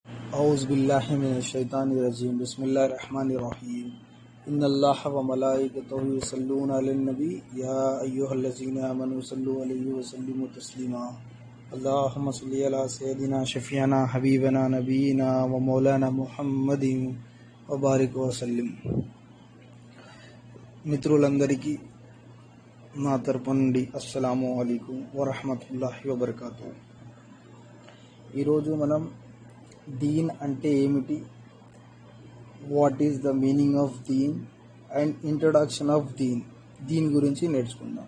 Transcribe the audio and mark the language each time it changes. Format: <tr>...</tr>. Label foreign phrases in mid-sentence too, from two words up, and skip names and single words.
<ar>أعوذ بالله من الشيطان الرجيم بسم الله الرحمن الرحيم إن الله وملائكته يصلون على النبي يا أيها الذين آمنوا صلوا عليه وسلموا تسليما اللهم صل على سيدنا شفيعنا حبيبنا نبينا ومولانا محمد وبارك وسلم.</ar> <te>మిత్రులందరికీ నా తరపు నుండి</te> <ar>السلام عليكم ورحمة الله وبركاته.</ar> <te>ఈరోజు మనం దీన్ అంటే ఏమిటి,</te> <en>What is the meaning of Deen and introduction of Deen</en> <te>గురించి నేర్చుకుందాం.</te>